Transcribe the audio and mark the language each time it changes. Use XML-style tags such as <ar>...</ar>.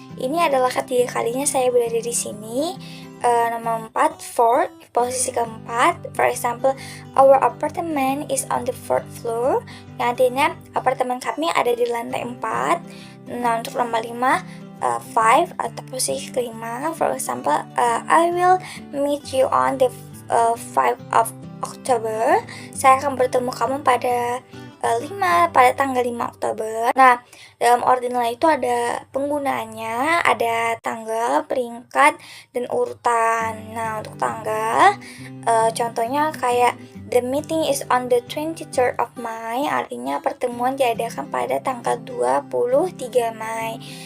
<id>Ini adalah ketiga kalinya saya berada di sini. Nomor 4, fourth, posisi keempat.</id> <en>For example, our apartment is on the fourth floor,</en> <id>yang artinya apartemen kami ada di lantai 4. Nah, untuk nomor 5, 5 atau posisi kelima.</id> <en>For example, I will meet you on the 5 of October.</en> <id>Saya akan bertemu kamu pada pada tanggal 5 Oktober. Nah, dalam ordinal itu ada penggunaannya, ada tanggal, peringkat, dan urutan. Nah, untuk tanggal, contohnya kayak</id> <en>the meeting is on the 23rd of May,</en> <id>artinya pertemuan diadakan pada tanggal 23 Mei.</id>